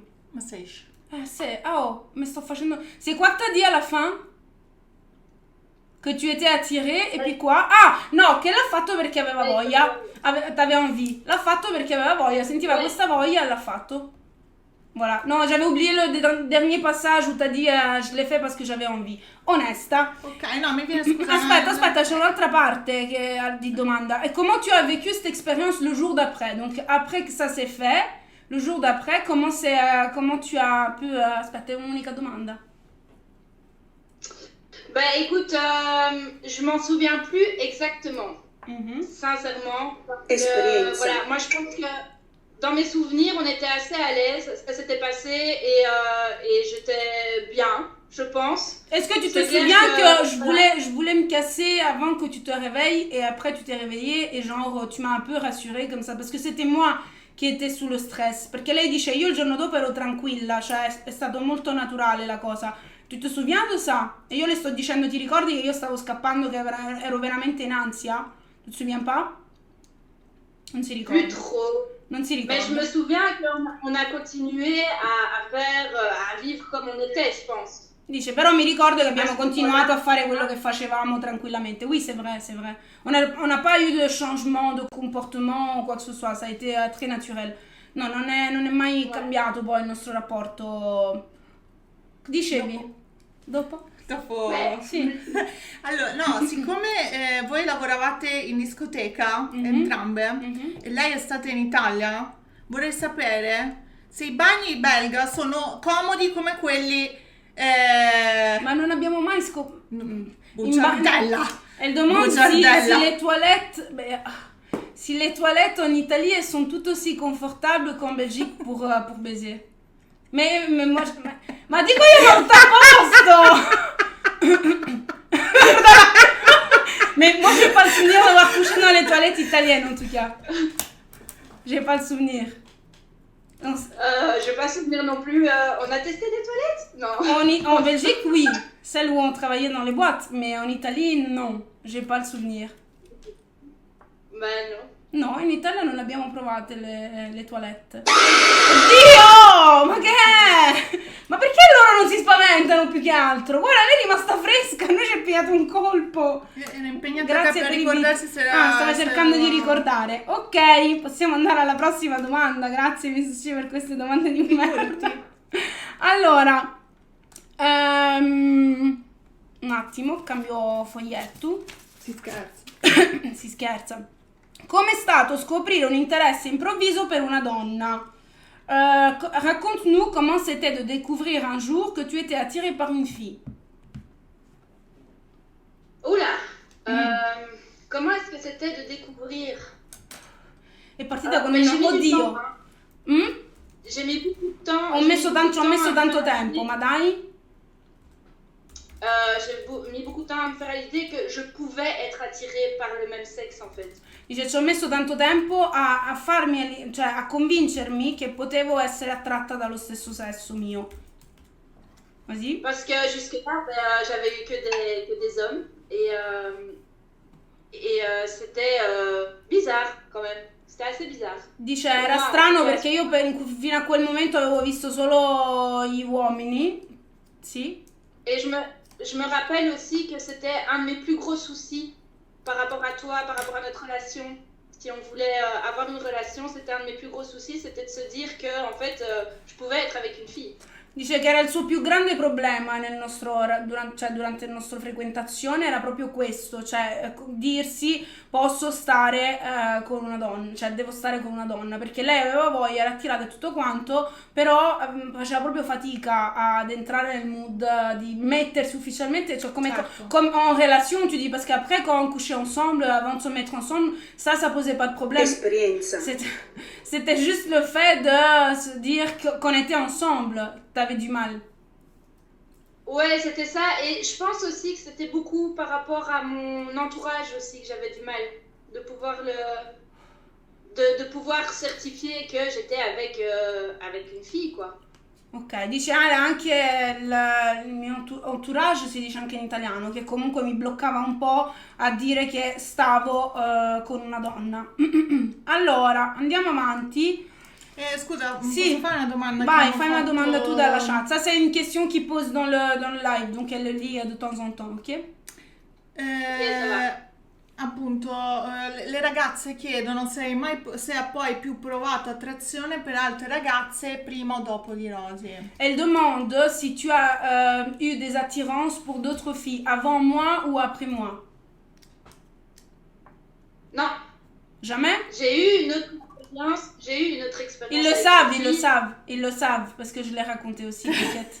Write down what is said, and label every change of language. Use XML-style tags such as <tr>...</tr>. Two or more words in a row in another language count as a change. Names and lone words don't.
<it>Ma sei? Sì, mi sto facendo...</it> <fr>C'est quoi que t'as dit à la fin? Che tu étais attiré e puis quoi?</fr> <it>Ah, no, che l'ha fatto perché aveva voglia, t'aveva envie. L'ha fatto perché aveva voglia, sentiva questa voglia e l'ha fatto.</it> <fr>Voilà. No, j'avais oublié le dernier passage où t'as dit je l'ai fait parce que j'avais envie.</fr> <it>Onesta. Ok, no, mi viene scusa. Aspetta, c'è un'altra parte di domanda.</it> <fr>Et comment tu as vécu cette expérience le jour d'après? Donc après que ça s'est fait, le jour d'après, comment tu as pu...</fr> <it>aspetta, è un'unica domanda.</it> <fr>Bah écoute, je m'en souviens plus exactement, sincèrement. Voilà, moi je pense que dans mes souvenirs, on était assez à l'aise, ça s'était passé et j'étais bien, je pense. Est-ce que tu te souviens que je voulais me casser avant que tu te réveilles et après tu t'es réveillée et genre tu m'as un peu rassurée comme ça parce que c'était moi che était sous le stress,</fr> <it>perché lei dice io il giorno dopo ero tranquilla, cioè è stato molto naturale la cosa.</it> <fr>Tu te souviens de ça?</fr> <it>E io le sto dicendo, ti ricordi che io stavo scappando, che ero veramente in ansia?</it> <fr>Tu te souviens pas?</fr> <it>Non si ricorda.</it> <fr>Plus trop.</fr> <it>Non si ricorda.</it> <fr>Mais je me souviens qu'on a continué à vivre comme on était, je pense.</fr> <it>Dice, però mi ricordo che abbiamo continuato a fare quello che facevamo tranquillamente.</it> <fr>Oui, c'est vrai, c'est vrai. On n'a pas eu de changement de comportement o quoi que ce soit, ça a été très naturel.</fr> <it>No, non è mai cambiato poi il nostro rapporto. Dicevi? Dopo? Sì. Allora, no, siccome voi lavoravate in discoteca, entrambe, e lei è stata in Italia, vorrei sapere se i bagni belga sono comodi come quelli... Ma non abbiamo mai Bugiardella.</it> <fr>Elle demande si les toilettes en Italie elles sont tout aussi confortables qu'en Belgique pour baiser. Mais moi,</fr> <it>ma dico io non t'apposto.</it> <fr>Mais moi j'ai pas le souvenir d'avoir couché dans les toilettes italiennes en tout cas. J'ai pas le souvenir. Je n'ai pas souvenir non plus. On a testé des toilettes? Non. En Belgique, oui. Celle où on travaillait dans les boîtes. Mais en Italie, non. J'ai pas le souvenir. Ben non.</fr> <it>No, in Italia non abbiamo provate le toilette. Oddio! Ma che è? Ma perché loro non si spaventano più che altro? Guarda, lei è rimasta fresca, a noi ci è pigliato un colpo. Era impegnata per ricordarsi se era... stava cercando di ricordare. Ok, possiamo andare alla prossima domanda. Grazie, mi Sushi, per queste domande di merda. Allora, un attimo, cambio foglietto. Si scherza. Come è stato scoprire un interesse improvviso per una donna?</it> <fr>Raconte-nous comment c'était de découvrir un jour que tu étais attiré par une fille. Oula, comment est-ce que c'était de découvrir?</fr> <it>È partita con un oddio.</it> <fr>j'ai mis beaucoup de temps.</fr> <it>Ci ho messo tanto tempo, ma dai.</it> <fr>J'ai mis beaucoup de temps à me faire l'idée que je pouvais être attirée par le même sexe en fait.</fr> <it>Dice, ci ho messo tanto tempo a farmi, cioè a convincermi che potevo essere attratta dallo stesso sesso mio. Così?</it> <fr>Parce que jusque-là, j'avais eu que des hommes et c'était bizarre quand même. C'était assez bizarre.</fr> <it>Dice, era strano perché io fino a quel momento avevo visto solo gli uomini. Sì.</it> <fr>Et je me rappelle aussi que c'était un de mes plus gros soucis par rapport à toi, par rapport à notre relation. Si on voulait avoir une relation, c'était un de mes plus gros soucis, c'était de se dire que en fait, je pouvais être avec une fille.</fr> <it>Dice che era il suo più grande problema durante la nostra frequentazione, era proprio questo, cioè dirsi posso stare con una donna, cioè devo stare con una donna, perché lei aveva voglia, era attirata e tutto quanto, però faceva proprio fatica ad entrare nel mood di mettersi ufficialmente, cioè come</it> <fr>en relation, tu dis, parce qu'après quand on couchait ensemble, avant de se mettre ensemble, ça posait pas de problème.</fr> <it>Esperienza.</it> <fr>C'était juste le fait de se dire qu'on était ensemble. T'avais du mal. Ouais, c'était ça. Et je pense aussi que c'était beaucoup par rapport à mon entourage aussi que j'avais du mal de pouvoir de pouvoir certifier que j'étais avec une fille, quoi.</fr> <it>Ok, dice anche il mio entourage, si dice anche in italiano, che comunque mi bloccava un po' a dire che stavo con una donna. Allora, andiamo avanti. Scusa, si. posso fare una domanda? Vai, fai una domanda tu dalla chat.</it> <fr>Ça, c'est une question qui pose dans le live, donc elle le lit de temps en temps, ok?</fr> <it>Appunto, le ragazze chiedono se ha poi più provato attrazione per altre ragazze prima o dopo di Rosy.</it> <fr>Elle demande si tu as eu des attirances pour d'autres filles avant moi ou après moi. Non. Jamais? J'ai eu une autre expérience. Ils le savent, parce que je l'ai raconté aussi, t'inquiète.</fr>